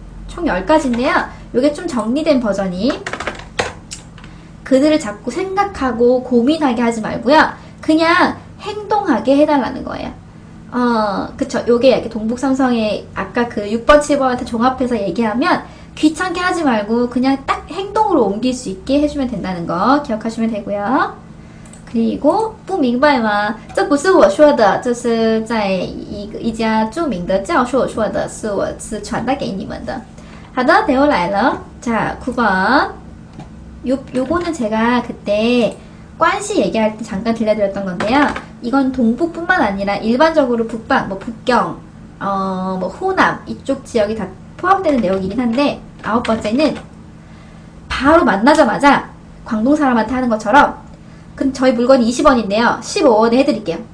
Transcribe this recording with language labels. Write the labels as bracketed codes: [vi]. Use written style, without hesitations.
[ko] 총 10가지인데요. 요게 좀 정리된 버전이, 그들을 자꾸 생각하고 고민하게 하지 말고요. 그냥 행동하게 해달라는 거예요. 그쵸. 요게 이렇게 동북 삼성의 아까 그 6번, 7번한테 종합해서 얘기하면 귀찮게 하지 말고 그냥 딱 행동으로 옮길 수 있게 해주면 된다는 거 기억하시면 되고요. [zh] 그리고 不明白吗？这不是我说的，这是在一家著名的教授说的，是传达给你们的。好的，대호来了。 [ko] 자, 9번. 요거는 제가 그때 관시 얘기할 때 잠깐 들려드렸던 건데요. 이건 동북뿐만 아니라 일반적으로 북방, 뭐 북경, 뭐 호남 이쪽 지역이 다 포함되는 내용이긴 한데, 9번째는 바로 만나자마자 광동 사람한테 하는 것처럼, 근데 저희 물건이 20원인데요. 15원에 해드릴게요.